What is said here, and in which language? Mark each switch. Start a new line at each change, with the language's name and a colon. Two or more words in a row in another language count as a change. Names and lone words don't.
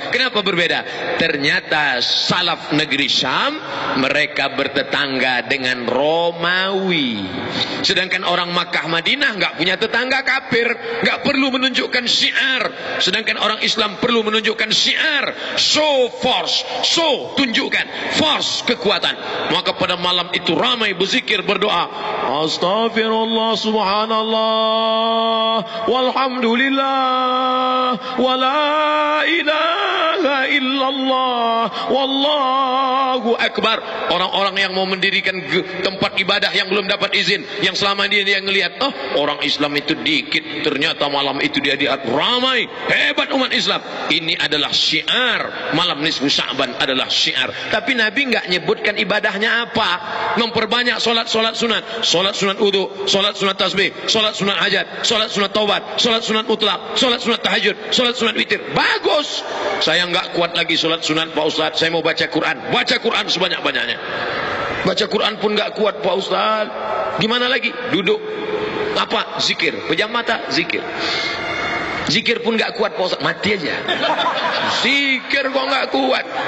Indonesian: Kenapa berbeda? Ternyata salaf negeri Syam mereka bertetangga dengan Romawi. Sedangkan orang Makkah, Madinah nggak punya tetangga kafir, nggak perlu menunjukkan syiar. Sedangkan orang Islam perlu menunjukkan syiar.
English: Show force, show,
Indonesian: tunjukkan force, kekuatan. Maka pada malam itu ramai berzikir, berdoa.
Arabic: أستغفر الله، سبحان الله، والحمد لله، ولا إله إلا الله، والله أكبر.
Indonesian: Orang-orang yang mau mendirikan tempat ibadah yang belum dapat izin, yang selama ini dia ngelihat, oh orang Islam itu dikit, ternyata malam itu dia lihat ramai, hebat umat Islam. Ini adalah syiar. Malam nisfu Sya'ban adalah syiar. Tapi Nabi nggak nyebutkan ibadahnya apa. Memperbanyak solat sunat, solat sunat wudu, solat sunat tasbih, solat sunat hajat, solat sunat taubat, solat sunat mutlak, solat sunat tahajud, solat sunat witir. Bagus. Saya nggak kuat lagi solat sunat, Pak Ustaz. Saya mau baca Quran. Baca Quran sebanyak-banyaknya. Baca Quran pun nggak kuat, Pak Ustaz. Gimana lagi? Duduk. Apa? Zikir. Pejam mata, zikir. Zikir pun nggak kuat, Pak Ustaz. Mati aja. Zikir kok nggak kuat.